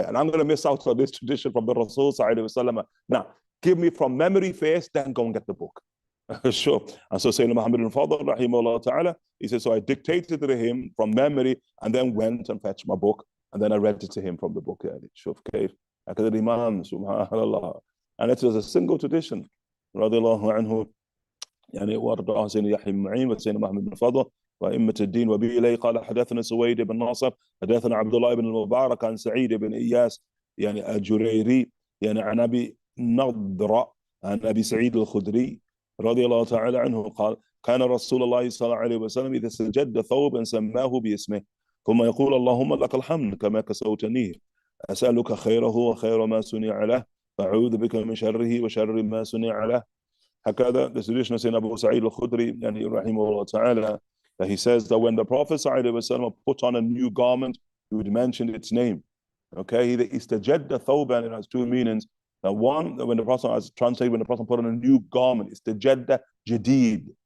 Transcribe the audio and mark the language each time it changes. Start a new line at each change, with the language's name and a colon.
English: And I'm going to miss out on this tradition from the Rasul sallallahu alaihi wasallam. Now, give me from memory first, then go and get the book. Sure. And so Sayyidina Muhammad al-Fadl, rahimahullah ta'ala, he says, so I dictated to him from memory and then went and fetched my book. And then I read it to him from the book. Shuf kayf. Imam, subhanallah. And it was a single tradition. Radiallahu anhu.
Arabic: يعني وارض سيدنا يحيى بن معين وسيدنا محمد بن فضل وأئمة الدين وبه إليه قال حدثنا سويد بن ناصر حدثنا عبد الله بن المبارك عن سعيد بن إياس يعني الجريري يعني عن أبي نضرة عن أبي سعيد الخدري رضي الله تعالى عنه قال كان رسول الله صلى الله عليه وسلم إذا سجد ثوبا سماه باسمه ثم يقول اللهم لك الحمد كما كسوتنيه أسألك خيره وخير ما صنع له أعوذ بك من شره وشر ما صنع له.
English: هكذا the tradition of Sayyidina Abu Sa'id al-Khudri يعني rahimahullah ta'ala, that he says that when the Prophet ﷺ put on a new garment, he would mention its name. Okay, the istajadda thawban, it has two meanings. Now one, when the Prophet, as translated, when the Prophet put on a new garment, istajadda jadid.